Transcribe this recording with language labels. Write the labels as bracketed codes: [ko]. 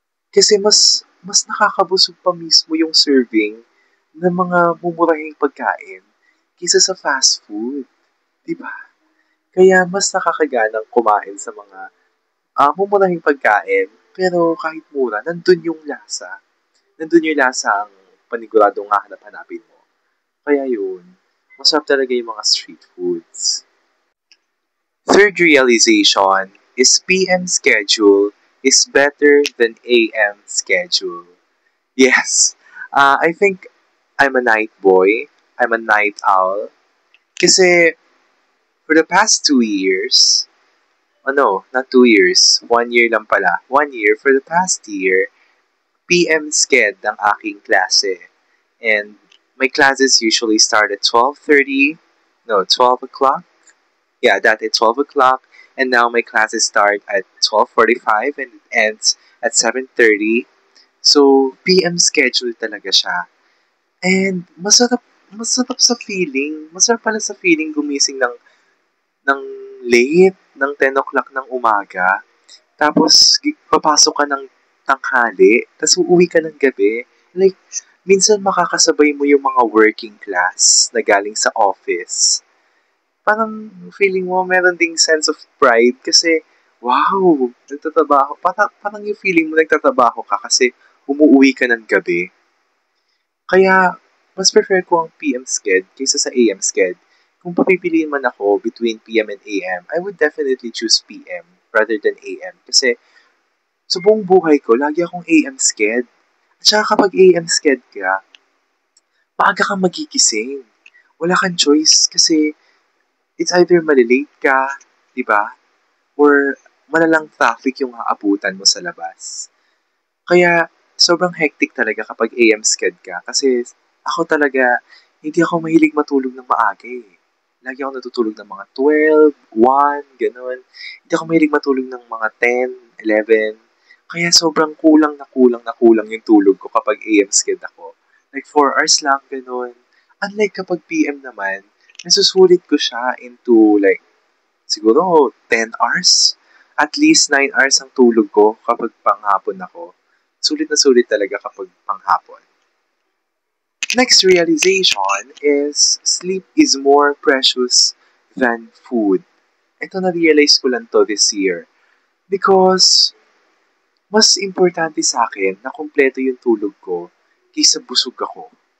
[tl] Kasi mas nakakabusog pa mismo yung serving ng mga mumurahing pagkain kaysa sa fast food. 'Di ba? Kaya mas nakakaganang kumain sa mga mumurahing pagkain, pero kahit mura, nandun yung lasa. Nandun yung lasa ang paniguradong hahanap-hanapin mo. Kaya yun, masarap talaga yung mga street foods. [en] Third realization is PM schedule is better than AM schedule. Yes, I think I'm a night boy. I'm a night owl. Kasi for the past 2 years, oh no, not 2 years, 1 year [tl] lang pala. [en] 1 year, for the past year, PM sked ang aking klase. And my classes usually start at 12:30, no, 12 o'clock. Yeah, that at 12 o'clock. And now my classes start at 12:45 and it ends at 7:30. [tl] So, PM schedule talaga siya. And masarap sa feeling. Masarap pala sa feeling gumising ng late, ng 10 o'clock ng umaga. Tapos, papasok ka ng tanghali, tapos uuwi ka ng gabi. Like, minsan makakasabay mo yung mga working class na galing sa office. Parang feeling mo meron ding sense of pride kasi, wow, nagtatrabaho. Parang yung feeling mo nagtatrabaho ka kasi umuwi ka ng gabi. Kaya, mas prefer ko ang PM sked kaysa sa AM sked. Kung papipiliin man ako [en] between PM and AM, I would definitely choose PM rather than AM. [tl] Kasi sa buong buhay ko, lagi akong AM sked. At saka kapag AM sked ka, maaga kang magigising. Wala kang choice kasi [en] it's either [tl] malilate ka, di ba? Or malalang traffic yung aabutan mo sa labas. Kaya sobrang hectic talaga kapag AM sked ka kasi ako talaga hindi ako mahilig matulog ng maaga eh. Lagi ako natutulog ng mga 12, 1, gano'n. Hindi ako mahilig matulog ng mga 10, 11. Kaya sobrang kulang yung tulog ko kapag AM sked ako. Like 4 hours lang, gano'n. Unlike kapag PM naman, nasusulit ko siya into like siguro 10 hours. At least 9 hours ang tulog ko kapag panghapon ako. Sulit na sulit talaga kapag panghapon. [en] Next realization is sleep is more precious than food. [tl] Ito na-realize ko lang to this year. [en] Because [tl] mas importante sa akin na kumpleto yung tulog ko kaysa busog ako.